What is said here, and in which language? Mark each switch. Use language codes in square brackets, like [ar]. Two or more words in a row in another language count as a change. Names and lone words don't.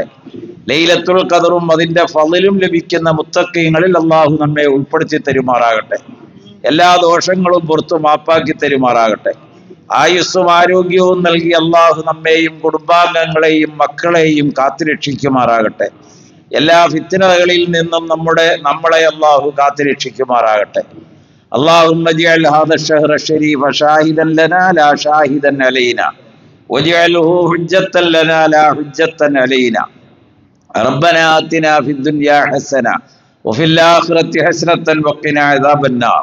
[ml] ലൈലത്തുൽ ഖദറും അതിൻ്റെ ഫളിലും ലഭിക്കുന്ന മുത്തഖീങ്ങളിൽ അള്ളാഹു നമ്മെ ഉൾപ്പെടുത്തി തരുമാറാകട്ടെ. എല്ലാ ദോഷങ്ങളും പുറത്തു മാപ്പാക്കി തരുമാറാകട്ടെ. ആയുസ്സും ആരോഗ്യവും നൽകി അള്ളാഹു നമ്മെയും കുടുംബാംഗങ്ങളെയും മക്കളെയും കാത്തുരക്ഷിക്കുമാറാകട്ടെ. എല്ലാ ഫിത്നകളിൽ നിന്നും നമ്മളെ അള്ളാഹു കാത്തുരക്ഷിക്കുമാറാകട്ടെ. [ar] اللهم اجعل هذا الشهر الشريف شاهدا لنا لا شاهدا علينا واجعله حجة لنا لا حجة علينا. ربنا آتنا في الدنيا حسنة وفي الآخرة حسنة وقنا عذاب النار.